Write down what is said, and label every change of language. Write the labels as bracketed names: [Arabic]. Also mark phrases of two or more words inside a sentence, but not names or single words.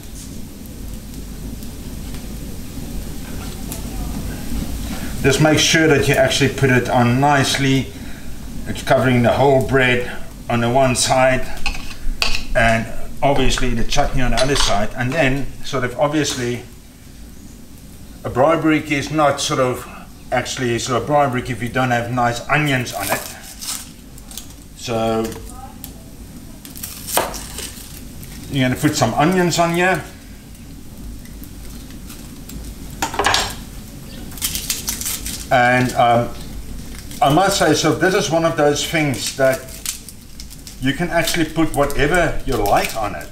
[English] Just make sure that you actually put it on nicely. It's covering the whole bread on the one side, and obviously the chutney on the other side. And then obviously a [Afrikaans] braai broodjie [English] is not actually a [Afrikaans] braai broodjie [English] if you don't have nice onions on it. So you're going to put some onions on here. And I must say, this is one of those things that you can actually put whatever you like on it.